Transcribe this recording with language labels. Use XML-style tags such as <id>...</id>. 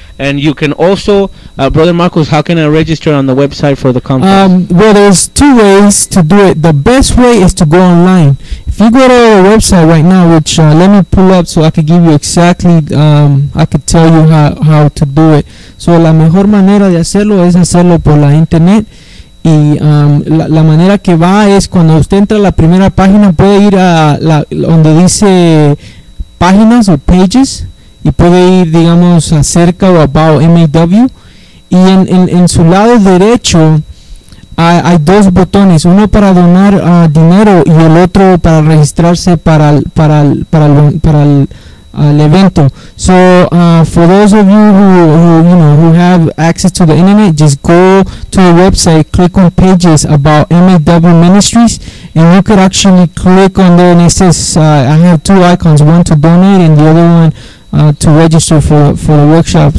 <en>And you can also, Brother Marcos, how can I register on the website for the conference? Well, there's two ways to do it. The best way is to go online. If you go to our website right now, which let me pull up so I can give you exactly, I could tell you how to do it.</en> <es>So la mejor manera de hacerlo es hacerlo por la internet. Y la manera que va es cuando usted entra a la primera página, puede ir a la donde dice páginas o pages, y puede ir, digamos, acerca o about MAW. Y en su lado derecho hay dos botones, uno para donar dinero y el otro para registrarse para el evento.</es> <en>So for those of you who have access to the internet, just go to the website, click on pages about MAW Ministries, and you could actually click on there, and it says I have two icons, one to donate and the other one to register for the workshop.</en>